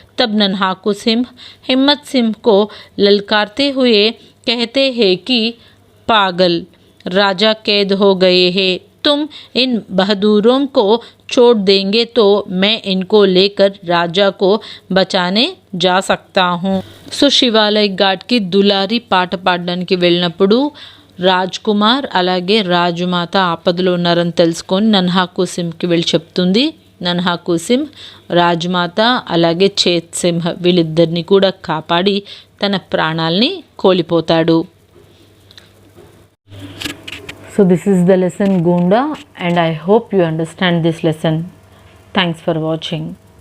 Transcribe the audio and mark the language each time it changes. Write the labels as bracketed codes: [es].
[hi] तब नन्हाकू सिंह हिम्मत सिंह को ललकारते हुए कहते हैं कि पागल, राजा कैद हो गए हैं, तुम इन बहादुरों को छोड़ देंगे तो मैं इनको लेकर राजा को बचाने जा सकता हूँ. [te] సో శివాలయ ఘాట్కి దులారి పాట పాడడానికి వెళ్ళినప్పుడు రాజ్ కుమార్ అలాగే రాజుమాత ఆపదలో ఉన్నారని తెలుసుకొని నన్హాకూ సింహ్కి వెళ్ళి చెప్తుంది. నన్హాకూ సింహ్ రాజమాత అలాగే చేత్ సింహ్ వీళ్ళిద్దరిని కూడా కాపాడి తన ప్రాణాల్ని కోల్పోతాడు. [en] So this is the lesson Gunda, and I hope you understand this lesson. Thanks for watching.